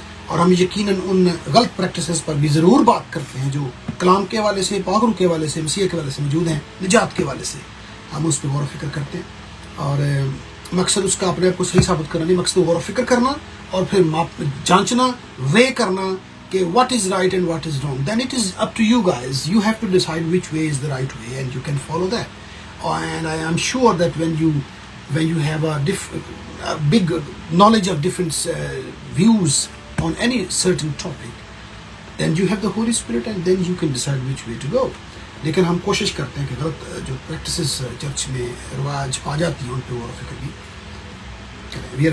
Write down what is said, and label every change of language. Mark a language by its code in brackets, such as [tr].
[ur] اور ہم یقیناً ان غلط پریکٹسز پر بھی ضرور بات کرتے ہیں جو کلام کے حوالے سے، پاک روح کے حوالے سے، مسیح کے حوالے سے موجود ہیں، نجات کے حوالے سے ہم اس پہ غور و فکر کرتے ہیں. اور مقصد اس کا اپنے آپ کو صحیح ثابت کرنا نہیں، مقصد غور و فکر کرنا اور پھر جانچنا، وے کرنا کہ [en] what is right and what is wrong. Then it is up to you guys. You have to decide which way is the right way and you can follow that. And I am sure that when you have a big knowledge of different views on any certain topic, then you have the Holy Spirit and then you can decide which way to go. [ur] لیکن ہم کوشش کرتے ہیں کہ غلط جو practices church میں رواج پا جاتی ہیں ان پہ غور و فکر بھی کریں.